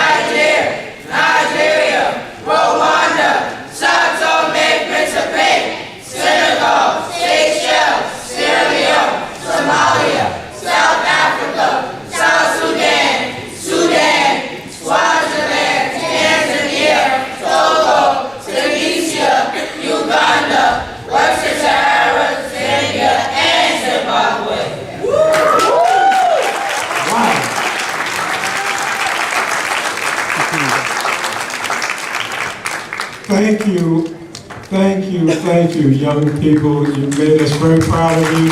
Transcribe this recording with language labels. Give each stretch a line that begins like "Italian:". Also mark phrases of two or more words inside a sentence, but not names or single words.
English: Nigeria, Rwanda, Sao Tome and Principe, Senegal, Seychelles, Sierra Leone, Somalia, South Africa, South Sudan, Swaziland, Tanzania, Togo, Tunisia, Uganda, Western Sahara, Zambia, and Zimbabwe. Wow. Thank you, young people. You made us very proud of you.